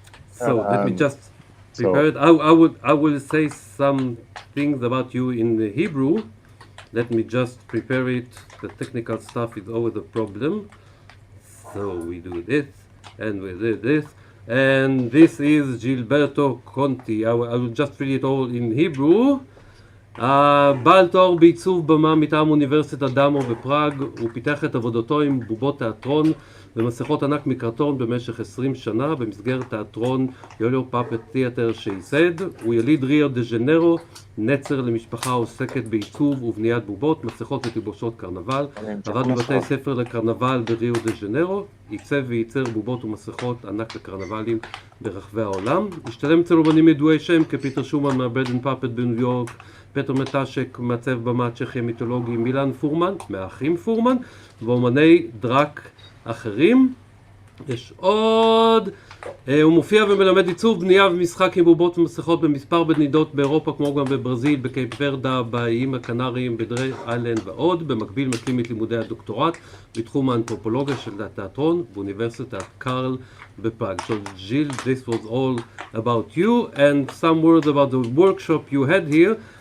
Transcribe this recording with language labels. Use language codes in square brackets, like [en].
[en] So let me just prepare it. I will say some things about you in Hebrew. Let me just prepare it. The technical stuff is always a problem. So we do this and we do this. And this is Gilberto Conti. I will just read it all in Hebrew. [he] בעל תואר בעיצוב במה מטעם אוניברסיטת דמו בפראג. הוא פיתח את עבודתו עם בובות תיאטרון ומסכות ענק מקרטון במשך 20 שנה במסגרת תיאטרון יוליו פאפט תיאטר שייסד. הוא יליד ריו דה ז'נרו, נצר למשפחה עוסקת בעיצוב ובניית בובות, מסכות ותלבושות קרנבל. עבד בבתי ספר לקרנבל בריו דה ז'נרו, עיצב וייצר בובות ומסכות ענק לקרנבלים ברחבי העולם. השתלם אצל אומנים ידועי שם כפיטר שומן מהברד אנד פאפט בניו יורק, פטר מטשק מעצב במה צ'כיה מיתולוגי, מילן פורמן מהאחים פורמן ואומני דרק אחרים. יש עוד, הוא מופיע ומלמד עיצוב, בנייה ומשחק עם בובות ומסכות במספר מדינות באירופה כמו גם בברזיל, בקייפ ורדה, באיים הקנריים, בדרי איילנד ועוד. במקביל משלים את לימודי הדוקטורט בתחום האנתרופולוגיה של התיאטרון באוניברסיטת קרל בפראג. [en] So Gilles, this was all about you, and some words about the workshop you had here.